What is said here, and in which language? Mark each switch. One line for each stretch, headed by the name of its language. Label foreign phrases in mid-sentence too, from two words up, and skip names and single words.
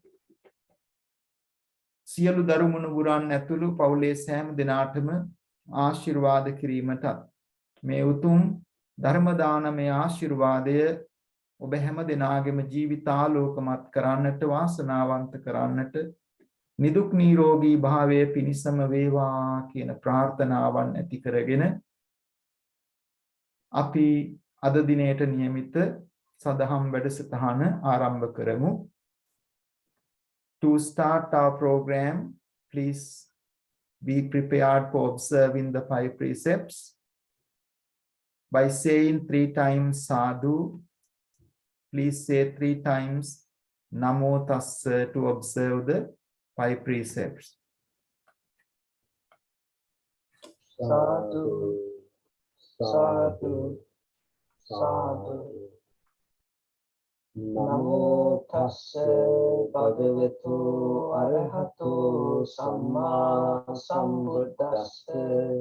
Sinhala: සියලු දරුමුණුබුරන් ඇතුළු පවුලේ සෑම දිනාටම ආශිර්වාද කිරීමටත් මේ උතුම් ධර්ම දානමය ආශිර්වාදය ඔබ හැම දිනාගේම ජීවිතාලෝකමත් කරන්නට වාසනාවන්ත කරන්නට නිදුක් නිරෝගී භාවයේ පිණිසම වේවා කියන ප්‍රාර්ථනාවන් ඇති කරගෙන අපි අද දිනේට නියමිත සදහම් වැඩසටහන ආරම්භ කරමු.
English: To start our program, please be prepared for observing the 5 precepts. By saying 3 times sadhu, please say 3 times
Pali: namo tassa
English: to observe the 5 precepts.
Pali: Sadhu, sadhu, sadhu. Namo tassa bhagavato arahato samma sambuddhassa.